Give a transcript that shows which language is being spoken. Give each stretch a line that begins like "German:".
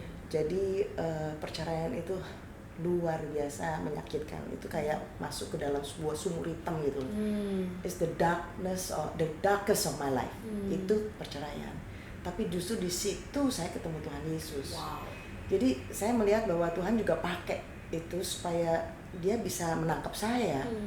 Indonesian: Jadi perceraian itu luar biasa menyakitkan. Itu kayak masuk ke dalam sebuah sumur hitam gitu.
English: It's the darkest of my life.
Indonesian: Itu perceraian. Tapi justru di situ saya ketemu Tuhan Yesus. Jadi saya melihat bahwa Tuhan juga pakai itu supaya dia bisa menangkap saya.